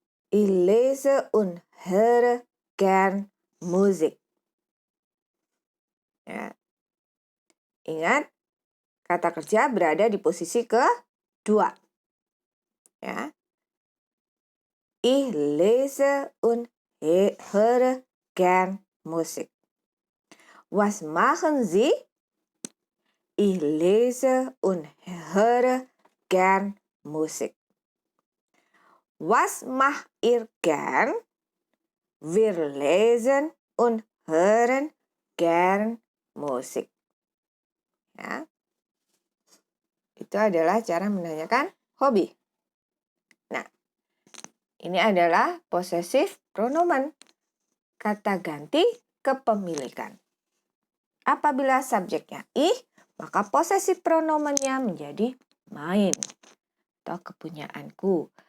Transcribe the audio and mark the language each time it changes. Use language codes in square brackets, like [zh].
[de] Ich lese und höre gern Musik. [id] Ya. Ingat, kata kerja berada di posisi kedua. Ya. [de] Ich lese und höre gern Musik. Was machen Sie? Ich lese und höre gern Musik. Was macht ihr gern? Wir lesen und hören gern Musik. [id] Ya. Itu adalah cara menanyakan hobi. Nah, ini adalah possessive pronomen, kata ganti kepemilikan. Apabila subjeknya ih, maka possessive pronomennya menjadi mine atau kepunyaanku.